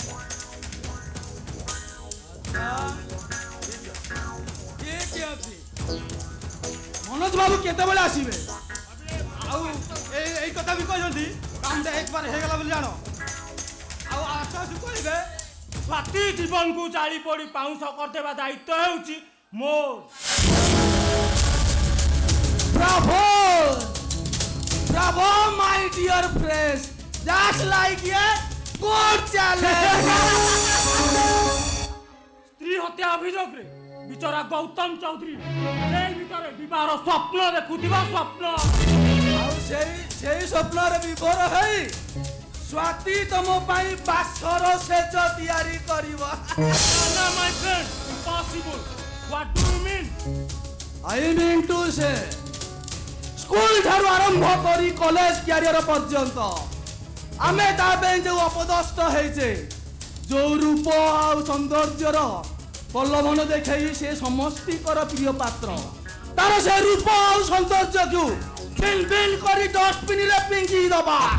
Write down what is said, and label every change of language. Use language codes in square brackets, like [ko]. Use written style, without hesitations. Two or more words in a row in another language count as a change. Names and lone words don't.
[or] ମନୋଜ ବାବୁ କେତେବେଳେ ଆସିବେ? ଆଉ ଏଇ କଥା ବି କହିଛନ୍ତି କାମଟା ଏକବାର ହେଇଗଲା ବୋଲି ଜାଣ। ଆଉ ଆସୁ ଆସୁ କହିବେ ସ୍ୱାତି ଜୀବନକୁ ଜାଳି ପୋଡ଼ି ପାଉଁଶ କରିଦେବା ଦାୟିତ୍ୱ ହେଉଛି ମୋର। [en] Bravo! Bravo, my dear friends! Just like a good challenge! [or] ସ୍ତ୍ରୀ ହତ୍ୟା ଅଭିଯୋଗରେ ବିଚରା ଗୌତମ ଚୌଧୁରୀ ଜେଲ୍ ଭିତରେ ବିବାହର ସ୍ୱପ୍ନ ଦେଖୁଥିବା ସ୍ୱପ୍ନ। ଆଉ ସେଇ ସ୍ୱପ୍ନରେ ବିଭୋର ହେଇ ସ୍ୱାତି ତମ ପାଇଁ ବାସର ସେଜ ତିଆରି କରିବ। [en] No, my friend, impossible. What do you mean? I mean to say, [or] ସ୍କୁଲ ଠାରୁ ଆରମ୍ଭ କରି [en] college career [or] ପର୍ଯ୍ୟନ୍ତ ଆମେ ତା ପାଇଁ ଯୋଉ ଅପଦସ୍ତ ହେଇଛେ, ଯୋଉ ରୂପ ଆଉ ସୌନ୍ଦର୍ଯ୍ୟର ପ୍ରଲୋଭନ ଦେଖେଇ ସେ ସମସ୍ତିଙ୍କର ପ୍ରିୟ ପାତ୍ର, ତାର ସେ ରୂପ ଆଉ ସୌନ୍ଦର୍ଯ୍ୟକୁ ବିଲ୍ ବିଲ୍ କରି ଡଷ୍ଟବିନରେ ଫିଙ୍ଗି ଦବା।